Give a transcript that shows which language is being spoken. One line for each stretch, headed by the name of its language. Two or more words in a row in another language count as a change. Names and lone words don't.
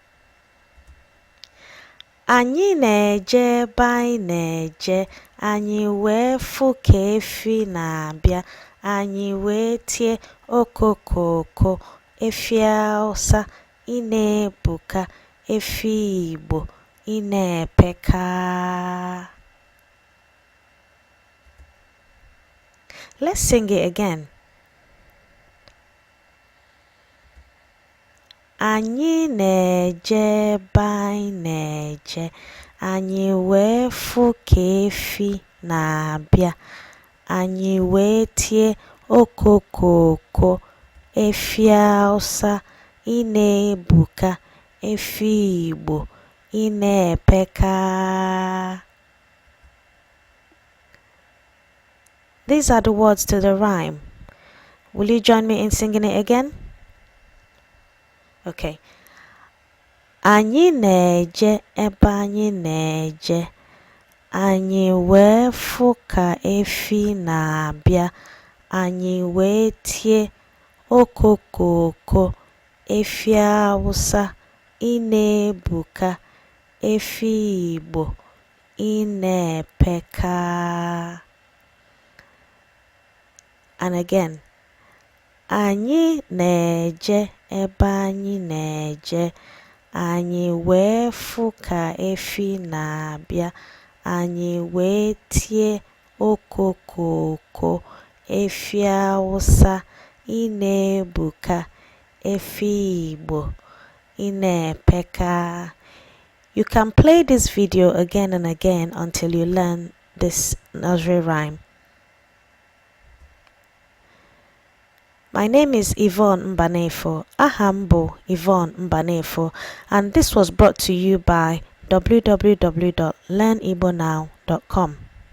Igbo: Anyị na-eje ebe anyị na-eje, anyị wee fụ ka efi na-abịa, anyị wee tie okokoko, efi Hausa, ị na-ebuka, efi Igbo, ị na-epeka.
English: Let's sing it again.
Igbo: Anyị na-eje ebe anyị na-eje, anyị wee fụ ka efi na-abịa, anyị wee tie okokoko, efi Hausa, ị na-ebuka, efi Igbo, ị na-epeka.
English: These are the words to the rhyme. Will you join me in singing it again? Okay.
Igbo: Anyị na-eje ebe anyị na-eje, anyị wee fụ ka efi na-abịa, anyị wee tie okokoko, efi Hausa, ị na-ebuka, efi Igbo, ị na-epeka.
English: And again.
Igbo: Anyị na-eje ebe anyị na-eje, anyị wee fụ ka efi na-abịa, anyị wee tie okokoko, efi Hausa, ị na-ebuka, efi Igbo, ị na-epeka.
English: You can play this video again and again until you learn this nursery rhyme. My name is Yvonne Mbanefo.
Igbo: Aham bụ Yvonne Mbanefo,
English: and this was brought to you by www.learnigbonow.com.